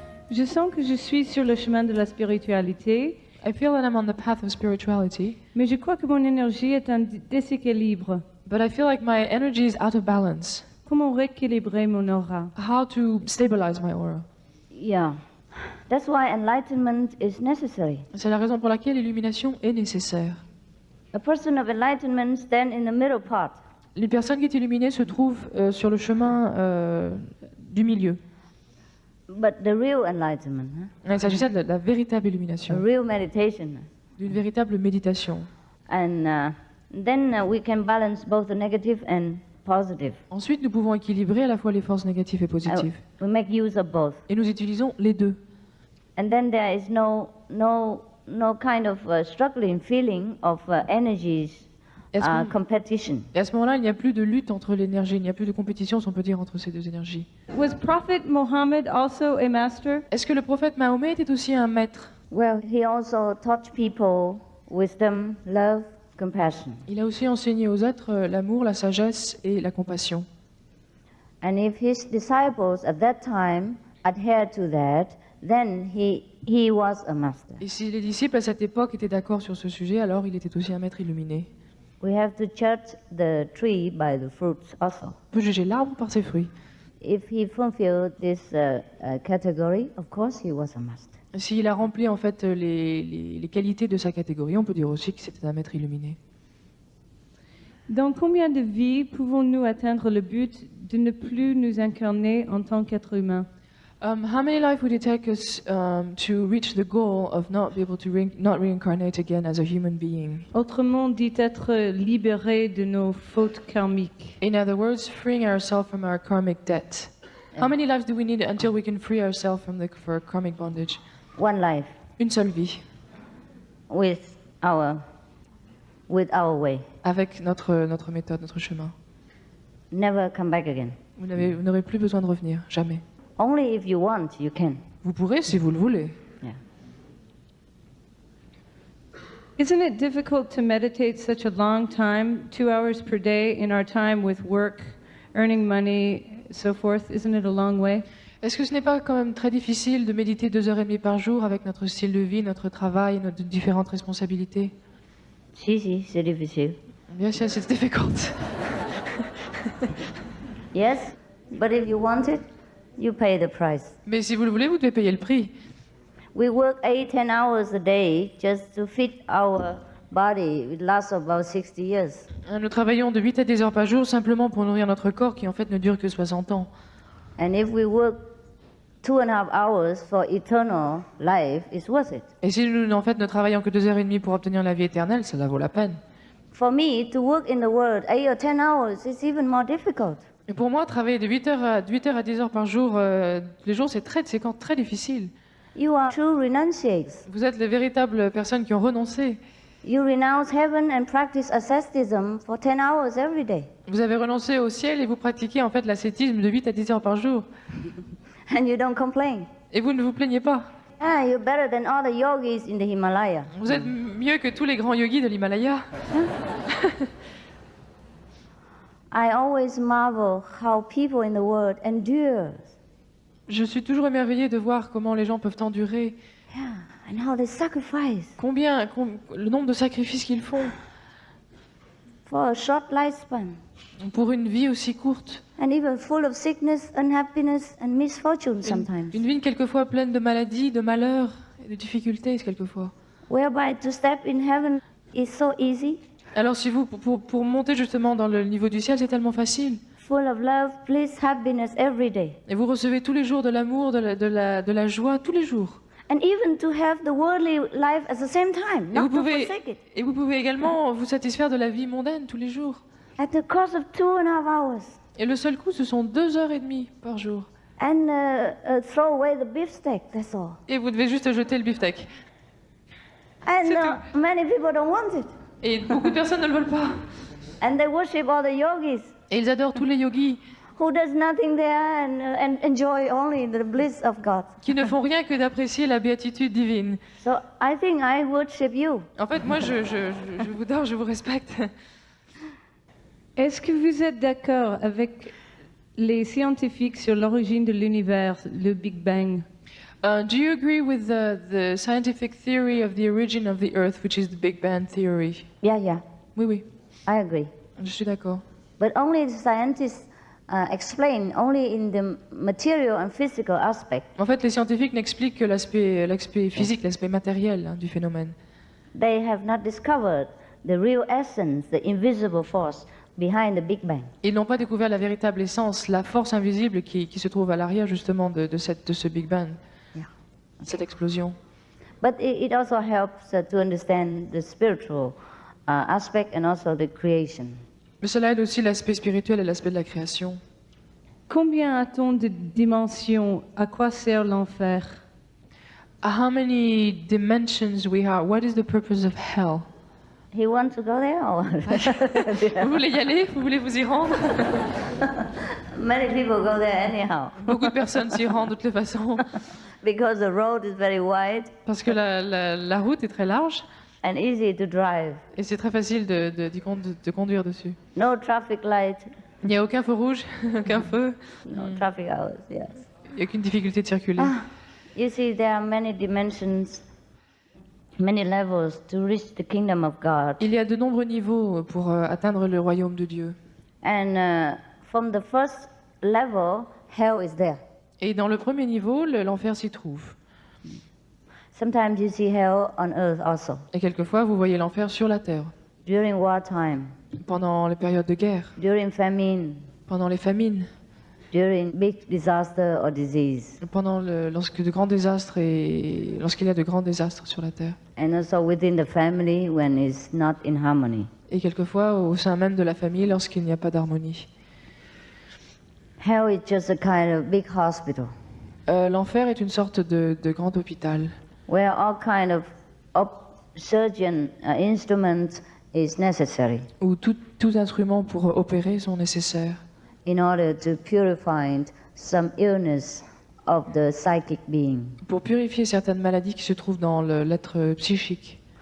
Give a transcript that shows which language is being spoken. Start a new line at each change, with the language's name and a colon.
French: Je sens que je suis sur le chemin de la spiritualité,
English: I feel that I'm on the path of spirituality,
French: mais je crois que mon énergie est en déséquilibre.
English: but I feel like my energy is out of balance.
French: Comment rééquilibrer mon aura?
English: How to stabilize my aura? Yeah. That's why enlightenment is necessary.
French: C'est la raison pour laquelle l'illumination est nécessaire.
English: A person of enlightenment stands in the middle path.
French: Les personnes qui sont illuminées se trouvent sur le chemin du milieu.
English: But the real enlightenment,
French: Il s'agissait de la véritable
English: a
French: illumination,
English: real meditation.
French: d'une véritable méditation.
English: And then we can balance both the negative and positive.
French: Ensuite, nous pouvons équilibrer à la fois les forces négatives et positives.
English: We make use of both.
French: Et nous utilisons les deux.
English: And then there is no kind of struggling feeling of energies
French: Est-ce que-
English: competition.
French: Et à ce moment-là, il n'y a plus de lutte entre l'énergie, il n'y a plus de compétition, si on peut dire, entre ces deux énergies.
English: Was Prophet Muhammad also a master?
French: Est-ce que le prophète Mahomet était aussi un maître?
English: Well, he also taught people wisdom, love, compassion.
French: Il a aussi enseigné aux êtres l'amour, la sagesse et la compassion.
English: And if his disciples at that time adhered to that, then he was a master.
French: Et si les disciples à cette époque étaient d'accord sur ce sujet, alors il était aussi un maître illuminé.
English: We have to judge the tree by the fruits also.
French: On peut juger l'arbre par ses fruits.
English: If he fulfilled this category, of course he was a master.
French: S'il a rempli en fait les qualités de sa catégorie, on peut dire aussi que c'était un maître illuminé. Dans combien de vies pouvons-nous atteindre le but de ne plus nous incarner en tant qu'être humain?
English: How many lives would it take us to reach the goal of not be able to not reincarnate again as a human being?
French: Autrement dit, être libéré de nos fautes karmiques.
English: In other words, freeing ourselves from our karmic debt. How many lives do we need until we can free ourselves from for karmic bondage? One life
French: Une seule vie,
English: with our way.
French: avec notre méthode, notre chemin.
English: Never come back again.
French: Vous n'aurez plus besoin de revenir, jamais.
English: Only if you want, you can.
French: Vous pourrez si vous le voulez.
English: Yeah. Isn't it difficult to meditate such a long time, 2 hours per day, in our time with work, earning money, so forth? Isn't it a long way?
French: Est-ce que ce n'est pas quand même très difficile de méditer 2 heures et demie par jour avec notre style de vie, notre travail, nos différentes responsabilités? Si, c'est difficile. Bien sûr, c'est difficult.
English: Yes, but if you want it, you pay the price.
French: Mais si vous le voulez, vous devez payer le prix.
English: We work 8-10 hours a day just to fit our body. It lasts about 60 years.
French: Nous travaillons de 8 à 10 heures par jour simplement pour nourrir notre corps qui en fait ne dure que 60 ans.
English: And if we work 2.5 hours for eternal life, it's worth it.
French: Et si nous en fait ne travaillons que 2 heures et demie pour obtenir la vie éternelle, cela vaut la peine.
English: For me, to work in the world 8 or 10 hours is even more difficult.
French: Et pour moi, travailler de 8 heures à 10 heures par jour, tous les jours, c'est très difficile.
English: You are true renunciates.
French: Vous êtes les véritables personnes qui ont renoncé.
English: You renounce heaven and practice asceticism for 10 hours every day.
French: Vous avez renoncé au ciel et vous pratiquez en fait l'ascétisme de 8 à 10 heures par jour.
English: And you don't complain.
French: Et vous ne vous plaignez pas.
English: Ah, you're better than all the yogis in the Himalaya.
French: Vous êtes mieux que tous les grands yogis de l'Himalaya.
English: I always marvel how people in the world endure.
French: Je suis toujours émerveillée de voir comment les gens peuvent endurer,
English: Yeah, and how they sacrifice
French: le nombre de sacrifices qu'ils font
English: for a short lifespan.
French: pour une vie aussi courte.
English: And even full of sickness, unhappiness, and misfortune sometimes.
French: Une vie quelquefois pleine de maladies, de malheurs et de difficultés quelquefois.
English: Whereby to step in heaven is so easy,
French: Alors si vous, pour monter justement dans le niveau du ciel, c'est tellement facile.
English: full of love, bliss, happiness every day.
French: Et vous recevez tous les jours de l'amour, de la joie, tous les jours.
English: And even to have the worldly life at the same time,
French: Et
English: not
French: vous
English: to
French: pouvez,
English: forsake it.
French: et vous pouvez également vous satisfaire de la vie mondaine tous les jours.
English: At the cost of 2.5 hours.
French: Et le seul coût, ce sont 2 heures et demie par jour.
English: And throw away the beefsteak, that's all.
French: Et vous devez juste jeter le beefsteak.
English: And
French: C'est
English: many people don't want it.
French: Et beaucoup de personnes ne le veulent pas.
English: And they worship all the yogis
French: Et ils adorent tous les yogis
English: who does nothing there and enjoy only the bliss of God.
French: qui ne font rien que d'apprécier la béatitude divine.
English: So I think I worship you.
French: En fait, moi, je vous adore, je vous respecte. Est-ce que vous êtes d'accord avec les scientifiques sur l'origine de l'univers, le Big Bang?
English: Do you agree with the scientific theory of the origin of the Earth, which is the Big Bang theory? Yeah, yeah,
French: Oui, oui,
English: I agree.
French: je suis d'accord.
English: But only the scientists explain only in the material and physical aspect.
French: En fait, les scientifiques n'expliquent que l'aspect physique, l'aspect matériel du phénomène.
English: They have not discovered the real essence, the invisible force behind the Big Bang.
French: Ils n'ont pas découvert la véritable essence, la force invisible qui se trouve à l'arrière justement de ce Big Bang,
English: Yeah.
French: cette explosion.
English: But it also helps to understand the spiritual aspect and also the creation.
French: Mais cela aide aussi l'aspect spirituel et l'aspect de la création. Combien a-t-on de dimensions? À quoi sert l'enfer?
English: How many dimensions we have? What is the purpose of hell? He wants to go there? Or
French: Vous voulez y aller? Vous voulez vous y rendre?
English: many people go there anyhow
French: Beaucoup de personnes s'y rendent de toutes les façons
English: because the road is very wide
French: parce que la route est très large
English: and easy to drive.
French: et c'est très facile de conduire dessus.
English: No traffic light,
French: Il n'y a aucun feu rouge, aucun feu,
English: no traffic hours. Yes.
French: il n'y a aucune difficulté de circuler.
English: You see, there are many dimensions, many levels to reach the kingdom of God.
French: Il y a de nombreux niveaux pour atteindre le royaume de Dieu.
English: And from the first level, hell is there.
French: Et dans le premier niveau, l'enfer s'y trouve.
English: Sometimes you see hell on earth also.
French: Et quelquefois, vous voyez l'enfer sur la terre,
English: During wartime,
French: pendant les périodes de guerre,
English: during famine,
French: pendant les famines,
English: during big disaster or disease,
French: lorsqu'il y a de grands désastres sur la terre.
English: and also within the family when it's not in harmony.
French: Et quelquefois au sein même de la famille lorsqu'il n'y a pas d'harmonie.
English: Hell is just a kind of big hospital
French: L'enfer est une sorte de grand hôpital
English: where all kind of surgeon instruments is necessary
French: où tous instruments pour opérer sont nécessaires
English: in order to purify some illness of the psychic being,
French: pour purifier certaines maladies qui se trouvent dans l'être psychique,